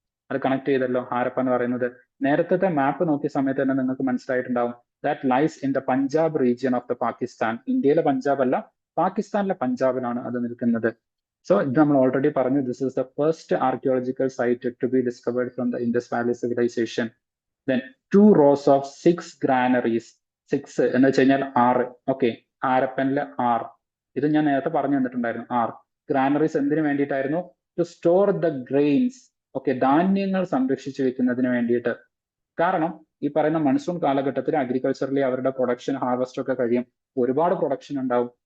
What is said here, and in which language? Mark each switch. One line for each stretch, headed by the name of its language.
Malayalam: അത് കണക്ട് ചെയ്തല്ലോ ഹാരപ്പ എന്ന് പറയുന്നത്. നേരത്തെ മാപ്പ് നോക്കിയ സമയത്ത് തന്നെ നിങ്ങൾക്ക് മനസ്സിലായിട്ടുണ്ടാവും
English: That lies in the Punjab region of the Pakistan.
Malayalam: ഇന്ത്യയിലെ പഞ്ചാബ് അല്ല, പാകിസ്ഥാനിലെ പഞ്ചാബിലാണ് അത് നിൽക്കുന്നത്.
English: so
Malayalam: ഇത് നമ്മൾ ഓൾറെഡി പറഞ്ഞു,
English: This is the first archaeological site to be discovered from the Indus valley civilisation. Then 2 rows of 6 granaries.
Malayalam: 6 എന്ന് വെച്ച് കഴിഞ്ഞാൽ 6. ഓക്കെ, ഹാരപ്പനിലെ 6. ഇത് ഞാൻ നേരത്തെ പറഞ്ഞു തന്നിട്ടുണ്ടായിരുന്നു. 6 ഗ്രാനറീസ് എന്തിനു വേണ്ടിയിട്ടായിരുന്നു?
English: To store the grains.
Malayalam: Okay, ധാന്യങ്ങൾ സംരക്ഷിച്ചു വെക്കുന്നതിന് വേണ്ടിയിട്ട്. കാരണം ഈ പറയുന്ന മൺസൂൺ കാലഘട്ടത്തിൽ അഗ്രികൾച്ചറിലെ അവരുടെ പ്രൊഡക്ഷൻ ഹാർവസ്റ്റ് ഒക്കെ കഴിയും, ഒരുപാട് പ്രൊഡക്ഷൻ ഉണ്ടാവും.